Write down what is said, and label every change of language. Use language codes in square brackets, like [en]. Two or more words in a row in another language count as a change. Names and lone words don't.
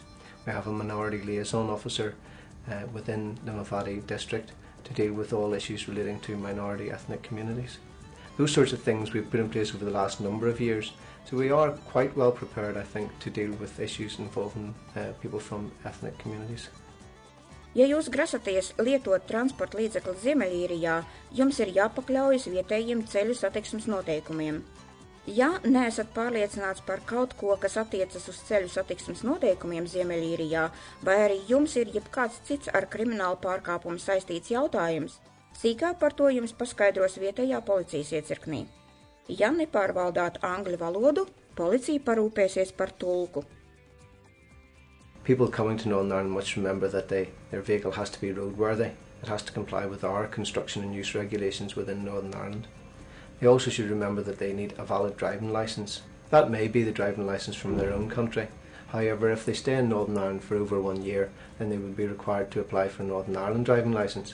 [en] We have a minority liaison officer within Limavady district to deal with all issues relating to minority ethnic communities. Those sorts of things we've put in place over the last number of years. So we are quite well prepared, I think, to deal with issues involving people from ethnic communities. [lv] Ja jūs grasaties lietot transporta līdzekli Ziemeļīrijā, jums ir jāpakļaujas vietējiem ceļu satiksmes noteikumiem. Ja neesat pārliecināts par kaut ko, kas attiecas uz ceļu satiksmes noteikumiem Ziemeļīrijā, vai arī jums ir jebkāds cits ar kriminālu pārkāpumu saistīts jautājums, sīkāk par to jums paskaidros vietējā policijas iecirknī. Ja nepārvaldāt angļu valodu, policija parūpēsies par tulku. [en] People coming to Northern Ireland must remember that their vehicle has to be roadworthy. It has to comply with our construction and use regulations within Northern Ireland. They also should remember that they need a valid driving licence. That may be the driving licence from their own country. However, if they stay in Northern Ireland for over 1 year, then they would be required to apply for a Northern Ireland driving licence.